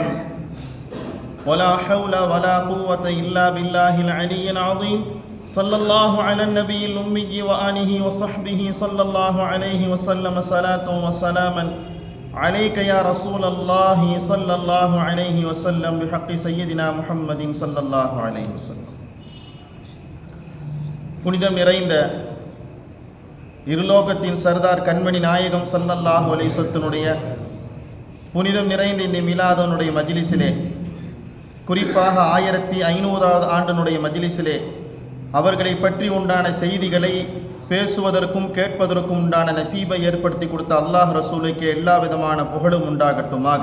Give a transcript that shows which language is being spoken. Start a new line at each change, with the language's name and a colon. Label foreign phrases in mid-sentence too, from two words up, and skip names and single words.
Arabic: ولا حول ولا قوة إلا بالله العلي العظيم. صلى الله على النبي الأمي وآله وصحبه صلى الله عليه وسلم صلاة وسلاما عليك يا رسول الله صلى الله عليه وسلم بحق سيدنا محمد صلى الله عليه وسلم.
Tamil: புனிதம் நிறைந்த இருலோகத்தின் சர்தார் கண்மணி நாயகம்
Arabic: صلى الله عليه وسلم
Tamil: புனிதம் நிறைந்த இந்த மிலாதுனுடைய மஜ்லிஸிலே, குறிப்பாக 1500வது ஆண்டினுடைய மஜ்லிஸிலே அவர்களை பற்றி உண்டான செய்திகளை பேசுவதற்கும் கேட்பதற்கும் உண்டான நசீபை ஏற்படுத்தி கொடுத்த அல்லாஹ் ரசூலுக்கு எல்லா விதமான புகழும் உண்டாகட்டுமாக.